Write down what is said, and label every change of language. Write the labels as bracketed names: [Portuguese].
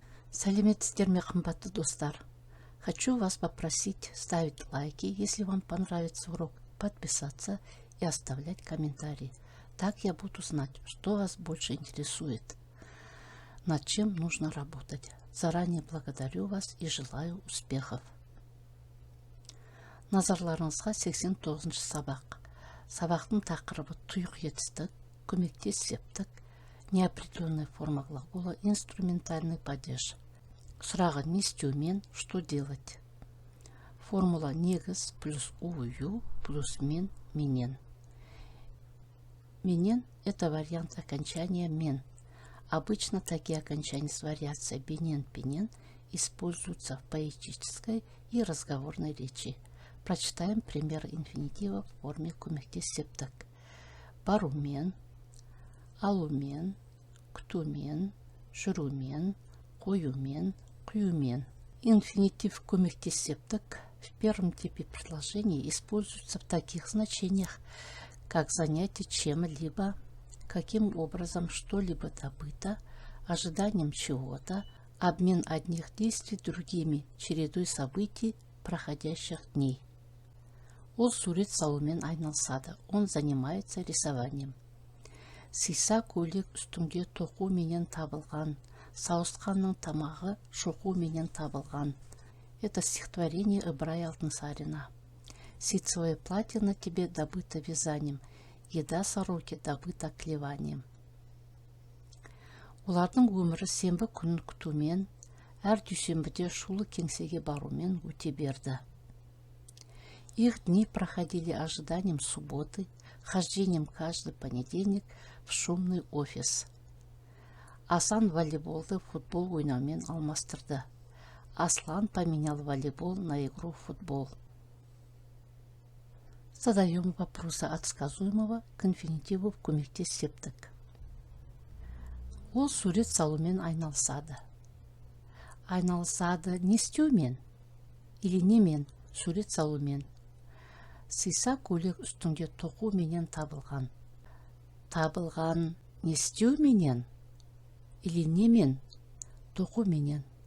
[Kazakh] Сәлеметсіздер ме, қымбатты достар? [Russian] Хочу вас попросить ставить лайки, если вам понравится урок, подписаться и оставлять комментарии. Так я буду знать, что вас больше интересует, над чем нужно работать. Заранее благодарю вас и желаю успехов. [Kazakh] Назарларыңызға 89 сабақ. Сабақтың тақырыбы тұйық етістік, көмектес септік, [Russian] неопределенная форма глагола, инструментальный падеж. [Kazakh] Сұрағы не істеумен, [Russian] что делать? [Kazakh] Формула негіз плюс ую плюс мен, менен. [Russian] Менен – это вариант окончания мен. Обычно такие окончания с вариацией бенен, пенен используются в поэтической и разговорной речи. Прочитаем пример инфинитива в форме [Kazakh] көмектес септік. Барумен, алумен, күтумен, жүрумен, қоюмен, құюмен. [Russian] Инфинитив [Kazakh] көмектес септік [Russian] в первом типе предложений используется в таких значениях, как занятие чем-либо, каким образом что-либо добыто, ожиданием чего-то, обмен одних действий другими, чередой событий проходящих дней. [Kazakh] Ол сурет салумен айналысады. [Russian] Он занимается рисованием. [Kazakh] Сиса көйлек үстінде тоқу менен табылған, сауысқанның тамағы шоқу менен табылған. [Russian] Это стихотворение Ибрая Алтынсарина. Ситцевое платье на тебе добыто вязанием, еда сороки добыта клеванием. [Kazakh] Олардың өмірі сенбі күнін күтумен, әр дүйсенбіде шулы кеңсеге барумен өте берді. [Russian] Их дни проходили ожиданием субботы, хождением каждый понедельник в шумный офис. [Kazakh] Асан волейболды футбол ойнаумен алмастырды. [Russian] Аслан поменял волейбол на игру в футбол. Задаем вопросы от сказуемого к инфинитиву в [Kazakh] көмектес септік. Ол сурет салумен айналысады. Айналысады не істеумен или немен сурет салумен. Сиса көйлек үстінде тоқу менен табылған. Табылған не істеу менен или немен тоқу менен.